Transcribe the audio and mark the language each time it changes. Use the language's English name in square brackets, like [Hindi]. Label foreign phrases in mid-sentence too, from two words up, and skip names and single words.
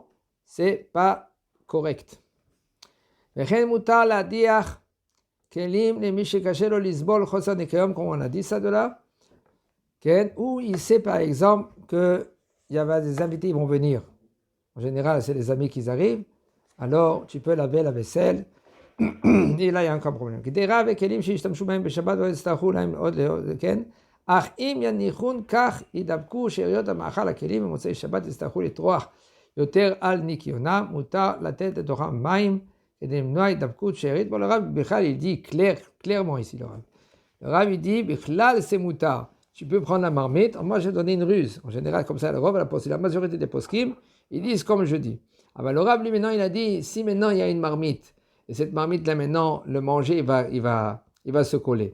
[French] C'est pas correct. Comme on a dit ça de là. Ou il sait par exemple qu'il y avait des invités, ils vont venir. En général, c'est les amis qui arrivent. Alors, tu peux laver la vaisselle. Et là, il y a encore un problème. [Hebrew] אך אם יניחון כך ידבקו שאריות המאכל הכלים במוצאי שבת יצטרכו לטרוח יותר על ניקיונם, מותר לתת לתוכם מים כדי למנוע הידבקות שארית. [French] Bon, le Rav, בכלל, il dit clairement ici, le Rav. Le Rav, il dit, בכלל, c'est moutar. Tu peux prendre la marmite. Moi, j'ai donné une ruse. En général, comme ça, le Rav, la majorité des poskim, ils disent comme je dis. Ah ben, le Rav, lui, maintenant, il a dit, si maintenant il y a une marmite, et cette marmite-là, maintenant, le manger, il va se coller.